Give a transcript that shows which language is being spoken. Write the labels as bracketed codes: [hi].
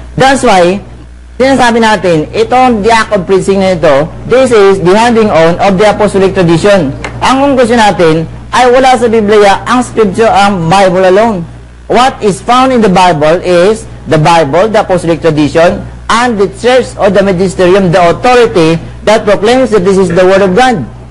[en] That's why, [tl] sinasabi natin, itong [en] the act of preaching [tl] na ito, [en] this is the handing on of the apostolic tradition. [tl] Ang conclusion natin ay wala sa Biblia ang scripture, ang Bible alone. [en] What is found in the Bible is the Bible, the apostolic tradition, and the church or the magisterium, the authority that proclaims that this is the Word of God.